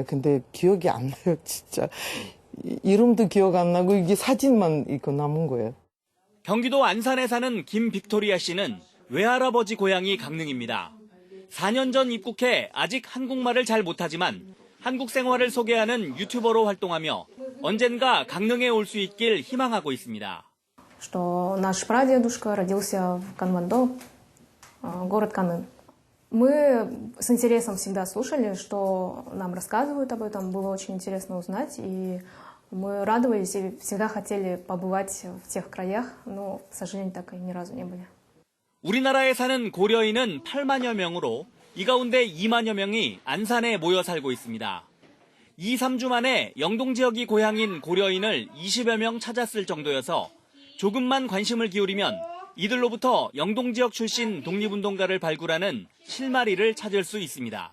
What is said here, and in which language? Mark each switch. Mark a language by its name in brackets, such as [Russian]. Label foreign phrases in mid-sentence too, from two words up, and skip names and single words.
[Korean] 근데 기억이 안 나요, 진짜. 이름도 기억 안 나고 이게 사진만 이거 남은 거예요. 경기도 안산에 사는 김빅토리아 씨는 외할아버지 고향이 강릉입니다. 4년 전 입국해 아직 한국말을 잘 못하지만 한국 생활을 소개하는 유튜버로 활동하며 언젠가 강릉에 올 수 있길 희망하고 있습니다. [Russian] Что наш прадедушка родился в Канвондо, город Канын. Мы с интересом всегда слушали, что нам рассказывают об этом. Было очень интересно узнать, и мы радовались и всегда хотели побывать в тех краях, но, к сожалению, так и ни разу не были. [Korean] 우리나라에 사는 고려인은 8만여 명으로 이 가운데 2만여 명이 안산에 모여 살고 있습니다. 2, 3주 만에 영동 지역이 고향인 고려인을 20여 명 찾았을 정도여서 조금만 관심을 기울이면 이들로부터 영동 지역 출신 독립운동가를 발굴하는 실마리를 찾을 수 있습니다.